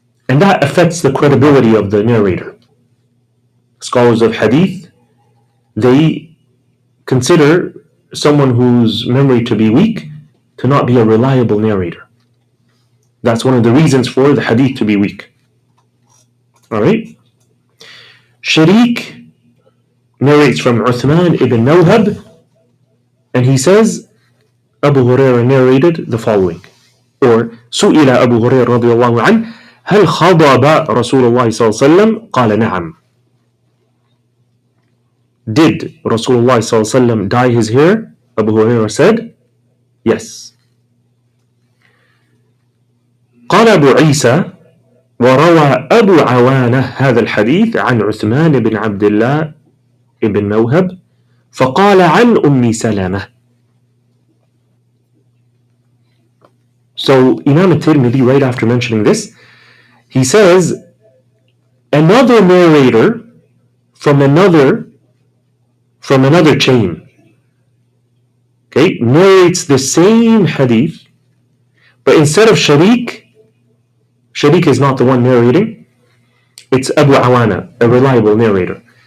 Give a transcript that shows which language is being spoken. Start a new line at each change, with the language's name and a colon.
English: And that affects the credibility of the narrator. Scholars of hadith, they consider someone whose memory to be weak to not be a reliable narrator. That's one of the reasons for the hadith to be weak. Alright? Sharik narrates from Uthman ibn Mawhab, and he says, Abu Hurairah narrated the following.
Arabic: Or, سئل أبو هريرة رضي الله عنه هل خضب رسول الله صلى الله عليه وسلم؟ قال نعم.
English: Did Rasulullah صلى الله عليه وسلم dye his hair? Abu Hurairah said, yes.
Arabic: قال أبو عيسى وروى أبو عوانة هذا الحديث عن عثمان بن عبد الله بن موهب فقال عن أم سلمة.
English: So Imam al-Tirmidhi, right after mentioning this, he says another narrator from another chain, okay, narrates the same hadith, but instead of Sharik is not the one narrating, it's Abu Awana, a reliable narrator.